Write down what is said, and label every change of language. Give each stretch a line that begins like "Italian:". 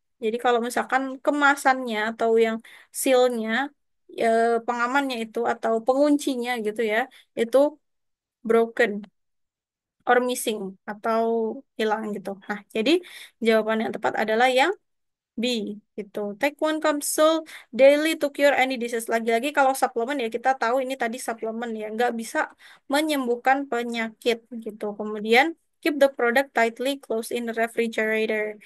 Indonesian: Jadi kalau misalkan kemasannya atau yang sealnya, pengamannya itu atau penguncinya gitu ya, itu
English: broken or missing
Indonesian: atau hilang gitu. Nah, jadi jawaban yang tepat adalah yang B gitu.
English: Take one capsule daily to cure any disease.
Indonesian: Lagi-lagi kalau suplemen ya kita tahu ini tadi suplemen ya nggak bisa menyembuhkan penyakit gitu. Kemudian
English: keep the product tightly closed in the refrigerator.